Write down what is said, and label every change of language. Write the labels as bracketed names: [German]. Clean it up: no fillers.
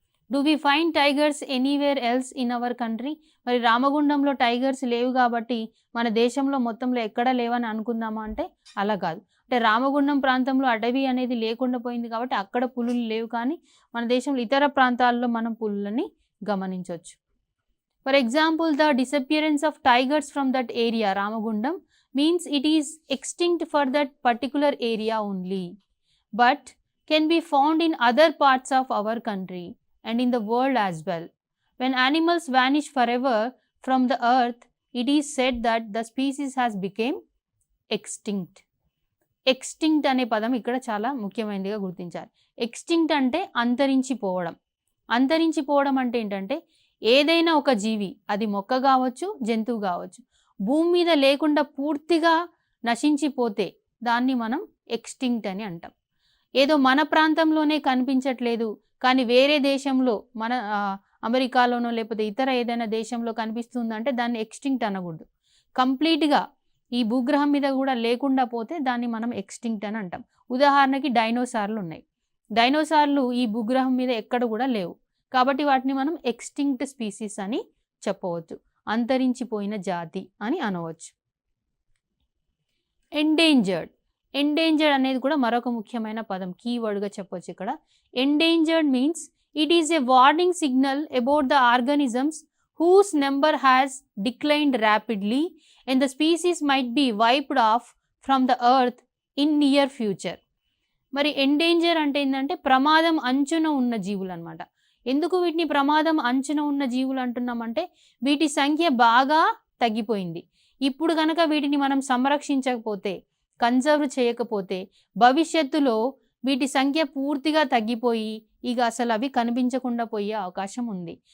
[English] Do we find tigers anywhere else in our country? [Telugu] మరి రామగుండంలో tigers లేవు కాబట్టి మన దేశంలో మొత్తంలో ఎక్కడా లేవని అనుకుందామా అంటే అలా కాదు. అంటే రామగుండం ప్రాంతంలో అడవి అనేది లేకుండా పోయింది కాబట్టి అక్కడ పులులు లేవు, కానీ మన దేశంలో ఇతర ప్రాంతాల్లో మనం పులులని గమనించవచ్చు. [English] For example, the disappearance of tigers from that area Ramagundam means it is extinct for that particular area only, but can be found in other parts of our country and in the world as well. When animals vanish forever from the earth, it is said that the species has become extinct. [Telugu] Extinct అనే పదం ఇక్కడ చాలా ముఖ్యమైనదిగా గుర్తించాలి. Extinct అంటే అంతరించిపోవడం. అంతరించిపోవడం అంటే ఏంటంటే ఏదైనా ఒక జీవి, అది మొక్క కావచ్చు, జంతువు కావచ్చు, భూమి మీద లేకుండా పూర్తిగా నశించిపోతే దాన్ని మనం ఎక్స్టింక్ట్ అని అంటాం. ఏదో మన ప్రాంతంలోనే కనిపించట్లేదు కానీ వేరే దేశంలో, మన అమెరికాలోనో లేకపోతే ఇతర ఏదైనా దేశంలో కనిపిస్తుందంటే దాన్ని ఎక్స్టింక్ట్ అనకూడదు. కంప్లీట్గా ఈ భూగ్రహం మీద కూడా లేకుండా పోతే దాన్ని మనం ఎక్స్టింక్ట్ అని అంటాం. ఉదాహరణకి డైనోసార్లు ఉన్నాయి. డైనోసార్లు ఈ భూగ్రహం మీద ఎక్కడ కూడా లేవు కాబట్టి వాటిని మనం ఎక్స్టింక్ట్ స్పీసీస్ అని చెప్పవచ్చు, అంతరించిపోయిన జాతి అని అనవచ్చు. ఎండేంజర్డ్. ఎండేంజర్డ్ అనేది కూడా మరొక ముఖ్యమైన పదం, కీవర్డ్గా చెప్పవచ్చు ఇక్కడ. [English] Endangered means it is a warning signal about the organisms whose number has declined rapidly and the species might be wiped off from the earth in near future. [Telugu] మరి ఎండేంజర్ అంటే ఏంటంటే ప్రమాదం అంచున ఉన్న జీవులు అనమాట. ఎందుకు వీటిని ప్రమాదం అంచున ఉన్న జీవులు అంటున్నామంటే వీటి సంఖ్య బాగా తగ్గిపోయింది. ఇప్పుడు కనుక వీటిని మనం సంరక్షించకపోతే, కన్జర్వ్ చేయకపోతే భవిష్యత్తులో వీటి సంఖ్య పూర్తిగా తగ్గిపోయి ఇక అసలు అవి కనిపించకుండా పోయే అవకాశం ఉంది.